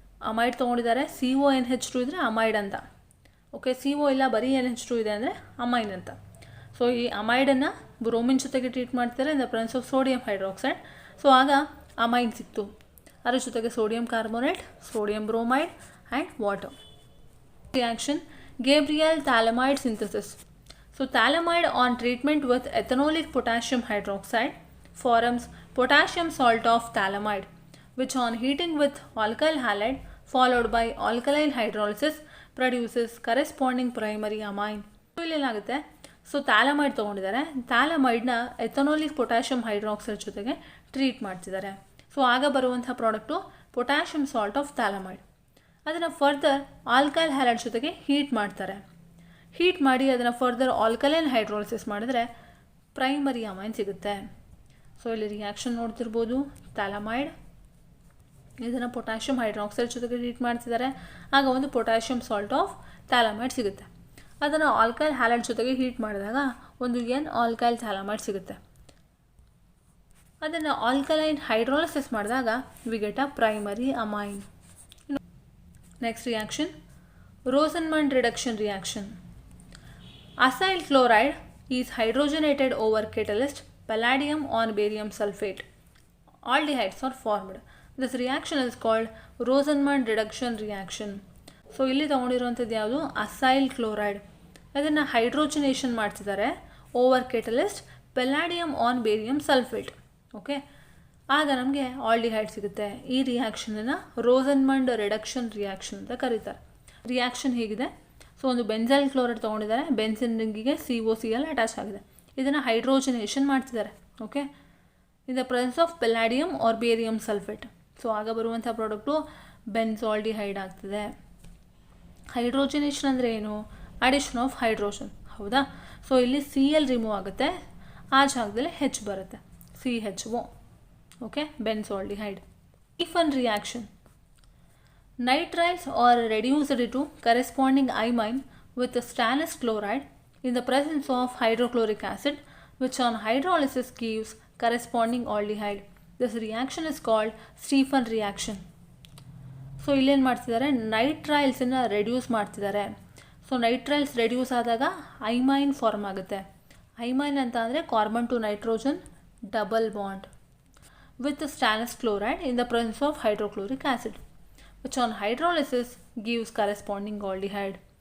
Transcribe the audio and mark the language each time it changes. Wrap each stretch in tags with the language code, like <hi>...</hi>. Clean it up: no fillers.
<kn>Amide ತೊಗೊಂಡಿದ್ದಾರೆ, CONH2 ಇದ್ದರೆ amide ಅಂತ. Okay, CO ಇಲ್ಲ, ಬರೀ NH2 ಇದೆ ಅಂದರೆ ಅಮೈನ್ ಅಂತ. ಸೊ ಈ ಅಮೈಡನ್ನು ಬ್ರೋಮಿನ್ ಜೊತೆಗೆ ಟ್ರೀಟ್ ಮಾಡ್ತಾರೆ in the presence of sodium hydroxide. So ಆಗ ಅಮೈನ್ ಸಿಕ್ತು. ಅದರ ಜೊತೆಗೆ sodium carbonate, sodium bromide and water.</kn> <en>Reaction, Gabriel phthalimide synthesis. So phthalimide on treatment with ethanolic potassium hydroxide forms potassium salt of phthalimide, which on heating with alkyl halide followed by alkaline hydrolysis produces corresponding primary amine.</en> <kn>So ಇಲ್ಲೇನಾಗುತ್ತೆ, so ಥಾಲಮೈಡ್ ತೊಗೊಂಡಿದ್ದಾರೆ, ಥಾಲಮೈಡ್ನ ಎಥನೋಲಿಕ್ potassium hydroxide ಜೊತೆಗೆ treat ಮಾಡ್ತಿದ್ದಾರೆ. So ಆಗ ಬರುವಂಥ product potassium salt of ಥಾಲಮೈಡ್. ಅದನ್ನು further alkyl halide ಜೊತೆಗೆ heat ಮಾಡ್ತಾರೆ. Heat ಮಾಡಿ ಅದನ್ನು further alkaline hydrolysis ಮಾಡಿದ್ರೆ ಪ್ರೈಮರಿ ಅಮೈನ್ ಸಿಗುತ್ತೆ. ಸೊ ಇಲ್ಲಿ ರಿಯಾಕ್ಷನ್ ನೋಡ್ತಿರ್ಬೋದು. ಥಾಲಮೈಡ್ ಇದನ್ನು ಪೊಟ್ಯಾಷಿಯಂ ಹೈಡ್ರಾಕ್ಸೈಡ್ ಜೊತೆಗೆ ಟ್ರೀಟ್ ಮಾಡ್ತಿದ್ದಾರೆ. ಆಗ ಒಂದು ಪೊಟ್ಯಾಷಿಯಂ ಸಾಲ್ಟ್ ಆಫ್ ಥಾಲಮೈಡ್ ಸಿಗುತ್ತೆ. ಅದನ್ನು ಆಲ್ಕೈಲ್ ಹ್ಯಾಲೈಡ್ ಜೊತೆಗೆ ಹೀಟ್ ಮಾಡಿದಾಗ ಒಂದು ಆಲ್ಕೈಲ್ ಥಾಲಮೈಡ್ ಸಿಗುತ್ತೆ. ಅದನ್ನು ಆಲ್ಕಲೈನ್ ಹೈಡ್ರಾಲಿಸಿಸ್ ಮಾಡಿದಾಗ</kn> <en>We get a primary amine. Next reaction, Rosenmund reduction reaction. Acyl chloride is hydrogenated over catalyst palladium on barium sulfate. Aldehydes are formed. This reaction is called Rosenmund reduction reaction.</en> <kn>So ಇಲ್ಲಿ ತೊಗೊಂಡಿರುವಂಥದ್ದು ಯಾವುದು, acyl chloride. ಅದನ್ನು ಹೈಡ್ರೋಜನೇಷನ್ ಮಾಡ್ತಿದ್ದಾರೆ</kn> <en>Over catalyst palladium on barium sulphate.</en> <kn>Okay, ಆಗ ನಮಗೆ aldehyde ಸಿಗುತ್ತೆ. ಈ ರಿಯಾಕ್ಷನನ್ನು ರೋಸನ್ಮಂಡ್ reduction reaction ಅಂತ ಕರೀತಾರೆ. ರಿಯಾಕ್ಷನ್ ಹೇಗಿದೆ, ಸೊ ಒಂದು benzyl chloride ತೊಗೊಂಡಿದ್ದಾರೆ, benzene ರಿಂಗಿಗೆ COCl attach ಆಗಿದೆ. ಇದನ್ನು ಹೈಡ್ರೋಜನೇಷನ್ ಮಾಡ್ತಿದ್ದಾರೆ. Okay,</kn> <en>In the presence of palladium or barium sulphate.</en> <kn>So ಆಗ ಬರುವಂಥ ಪ್ರಾಡಕ್ಟು ಬೆನ್ಸಾಲ್ಡಿಹೈಡ್ ಆಗ್ತದೆ. ಹೈಡ್ರೋಜನೇಷನ್ ಅಂದರೆ ಏನು,</kn> <en>addition of hydrogen,</en> <kn>ಹೌದಾ. ಸೊ ಇಲ್ಲಿ Cl ರಿಮೂವ್ ಆಗುತ್ತೆ, ಆ ಜಾಗದಲ್ಲಿ H ಬರುತ್ತೆ, CHO.</kn> <en>Okay, benzaldehyde. Stephen reaction, nitriles are reduced to corresponding imine with stannous chloride in the presence of hydrochloric acid, which on hydrolysis gives corresponding aldehyde. This reaction is called Stephan reaction.</en> <kn>So ಇಲ್ಲೇನು ಮಾಡ್ತಿದ್ದಾರೆ, ನೈಟ್ರೈಲ್ಸನ್ನು reduce ಮಾಡ್ತಿದ್ದಾರೆ. So ನೈಟ್ರೈಲ್ಸ್ reduce ಆದಾಗ ಐಮೈನ್ form ಆಗುತ್ತೆ. ಐಮೈನ್ ಅಂತ ಅಂದರೆ</kn> <en>Carbon to nitrogen double bond with stannous chloride in the presence of hydrochloric acid, which on hydrolysis gives corresponding aldehyde.</en>